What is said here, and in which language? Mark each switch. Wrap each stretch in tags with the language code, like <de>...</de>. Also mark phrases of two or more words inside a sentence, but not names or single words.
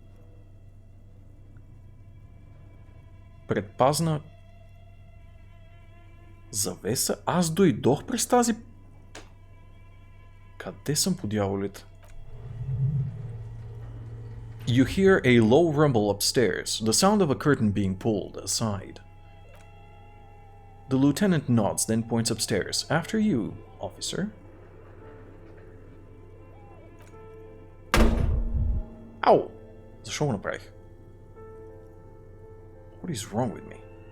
<bg>Предпазна завеса? Аз дойдох през тази... Къде съм по дяволите?</bg> <en>You hear a low rumble upstairs, the sound of a curtain being pulled aside. The lieutenant nods, then points upstairs. After you, officer. Ау!</en> <bg>Защо го направих?</bg> <en>What is wrong with me?</en>